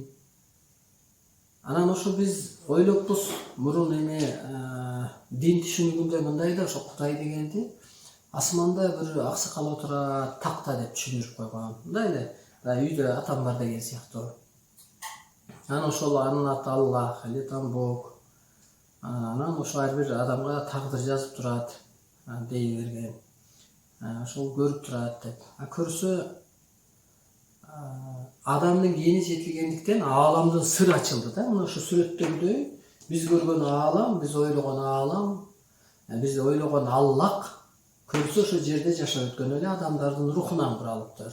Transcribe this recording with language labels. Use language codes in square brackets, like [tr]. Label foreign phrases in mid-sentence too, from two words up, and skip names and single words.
[ky] Анан ошо биз ойлоппуз мурун эме дин түшүнүгүндө мындай да, ошо Кудай дегенди асманда бир аксакал отурат, такта деп түшүндүрүп койгон. Мындай эле үйдө атам бар деген сыяктуу. Анан ошол анын аты Аллах [ru] или там Бог. [ky] Анан ошо ар бир адамга тагдыр жазып турат, дей берген. Ошол көрүп турат деп. Көрсө адамдын гени жетилгендиктен ааламдын сыры ачылды да. Мына ошо сүрөттөгүдөй биз көргөн аалам, биз ойлогон аалам, биз ойлогон Аллах көрсө ошо жерде жашап өткөн эле адамдардын рухунан куралыптыр.